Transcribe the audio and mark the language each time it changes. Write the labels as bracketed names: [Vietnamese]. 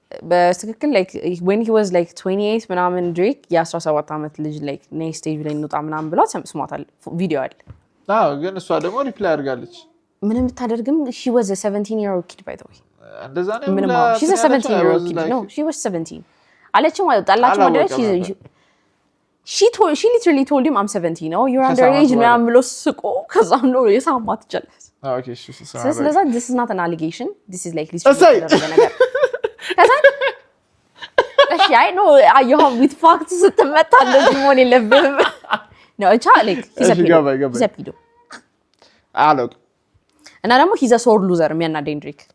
[Amharic] በትክክል like when he was like 28 ምናምን ድሬክ የ17 ዓመት ልጅ like next stage ላይ እንውጣ ምናምን ብሏት ስሟታል ቪዲዮ አለ ግን እሷ ደግሞ ሪፕላይ አድርጋለች [English] ምንም ታደርግም she was a 17-year-old kid by the way [Amharic] እንደዛ ነው [English] ምንም she's a 17-year-old kid no she was 17 አለችው ጣላችሁ ማለት she literally told him I'm 17 no you're underage ምናምን ብሎ ስቆ ከዛም ነው የሳማት ጀለስ okay ስለዚህ this is not an allegation this is like literally ነገር ከዛ እሺ አይ ነው you have with facts ስትመጣ እንደዚህ መሆን የለብህም no it's like he's a pedo አሎክ እና ደግሞ he's a sore loser የሚያናደኝ ድሪክ